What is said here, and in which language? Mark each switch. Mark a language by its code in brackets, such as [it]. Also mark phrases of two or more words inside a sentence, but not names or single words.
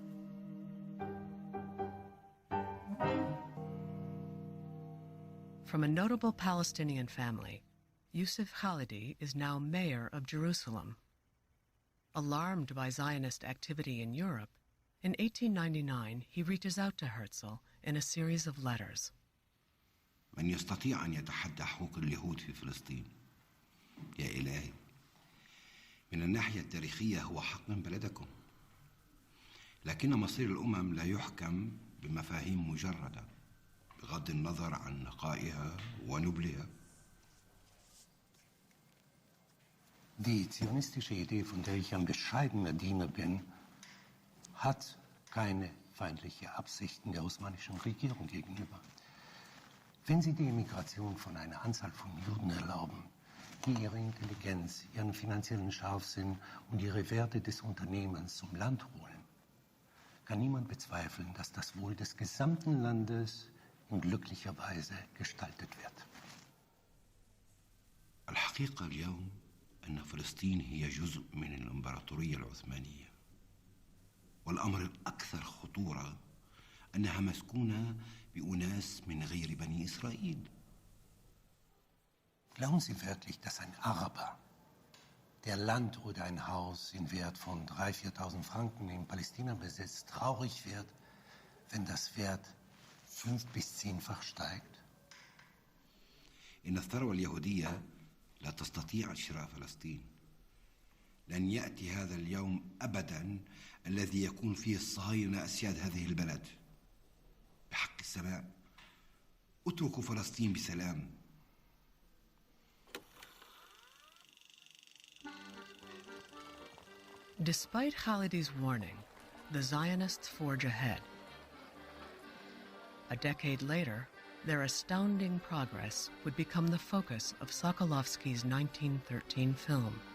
[en] From a notable Palestinian family, Yusuf Khalidi is now mayor of Jerusalem. Alarmed by Zionist activity in Europe, in 1899 he reaches out to Herzl in a series of letters. [ar] من يستطيع أن يتحدى حقوق اليهود في فلسطين؟ يا إلهي، من الناحية التاريخية هو حق من بلدكم، لكن مصير الأمم لا يحكم بمفاهيم مجردة بغض النظر عن نقائها ونبلها. [de] Die zionistische Idee, von der ich ein bescheidener Diener bin, hat keine feindliche Absichten der osmanischen Regierung gegenüber. Wenn Sie die Emigration von einer Anzahl von Juden erlauben, die ihre Intelligenz, ihren finanziellen Scharfsinn und ihre Werte des Unternehmens zum Land holen, kann niemand bezweifeln, dass das Wohl des gesamten Landes in glücklicher Weise gestaltet wird. [ar] الحقيقة اليوم أن فلسطين هي جزء من الإمبراطورية العثمانية، والأمر الأكثر خطورة أنها مسكونة بأناس من غير بني إسرائيل. [de] Glauben Sie wirklich, dass ein Araber, der Land oder ein Haus in Wert von 3.000, 4.000 Franken in Palästina besitzt, traurig wird, wenn das Wert 5- bis 10-fach steigt? [ar] إن الثروة اليهودية لا تستطيع شراء فلسطين. لن يأتي هذا اليوم أبدا الذي يكون فيه الصهاينة أسياد هذه البلد. بحق السماء اتركوا فلسطين بسلام. [en] Despite Khalidi's warning, the Zionists forge ahead. A decade later, their astounding progress would become the focus of Sokolovsky's 1913 film.